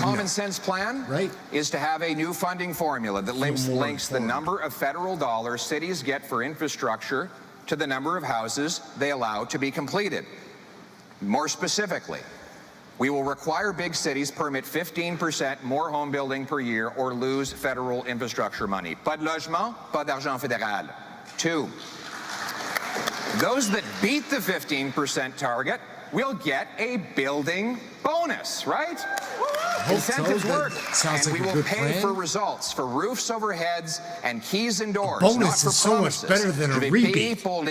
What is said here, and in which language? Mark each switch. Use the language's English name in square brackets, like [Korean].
[English] My common sense plan is to have a new funding formula that links the number of federal dollars cities get for infrastructure to the number of houses they allow to be completed. More specifically, we will require big cities permit 15% more home building per year or lose federal infrastructure money. [French] Pas de logement, pas d'argent fédéral. [English] 2, those that beat the 15% target will get a building bonus, right? Incentives work, and we will pay for results, for roofs over heads and keys and doors. Bonus is so much better than a rebate.